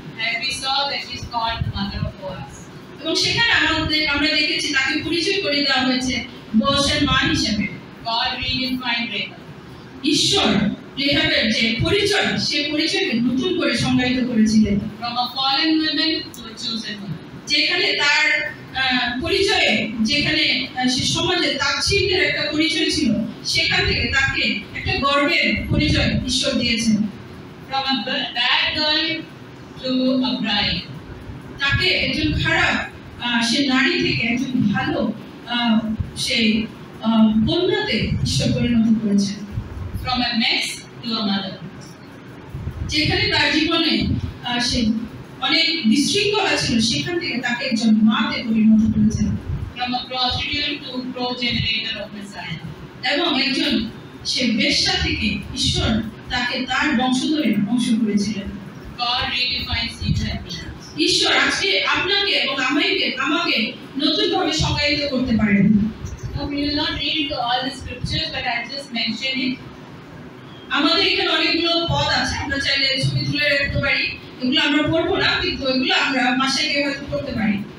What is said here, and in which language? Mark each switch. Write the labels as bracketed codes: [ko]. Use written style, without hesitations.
[en] And we saw that she is called the mother of Boaz. [bn] এবং সেখানে আমরা দেখেছি তাকে পরিচয় করে দেওয়া হয়েছে বোয়াজের মা হিসেবে। [en] God redefined Rahab. [bn] ঈশ্বর রেহাবের যে পরিচয় সে পরিচয়কে নতুন করে সংজ্ঞায়িত করেছিলেন। [en] From a fallen woman to a chosen woman. [bn] যেখানে তার পরিচয়ে যেখানে সে সমাজে তাচ্ছিল্যের একটা পরিচয় ছিল সেখান থেকে তাকে একটা গর্বের পরিচয় ঈশ্বর দিয়েছেন। [en] From a bad girl to a bride. [bn] তাকে একজন খারাপ সে নারী থেকে একজন ভালো সেই কন্যাতে ঈশ্বর পরিণত করেছেন। [en] From a mess to a mother. [bn] যেখানে তার জীবনে সে অনেক বিশৃঙ্খলা ছিল সেখান থেকে তাকে একজন মাতে পরিণত করেছেন। [en] From a prostitute to progenitor of Messiah. [bn] এবং একজন সে বেশ্যা থেকে ঈশ্বর তাকে তার বংশধরের অংশ করেছিলেন। [en] God redefines you and me. [bn] ঈশ্বর আজকে আপনাকে এবং আমাকে নতুনভাবে সংজ্ঞায়িত করতে পারেন। [en] Now we will not read into all the scriptures, but I just mention it. [bn] আমাদের এখানে অনেকগুলো পদ আছে, আমরা চাইলে ছবি তুলে রাখতে পারি, এগুলো আমরা পড়বো না, কিন্তু এগুলো আমরা মাসে গিয়ে হয়তো পড়তে পারি।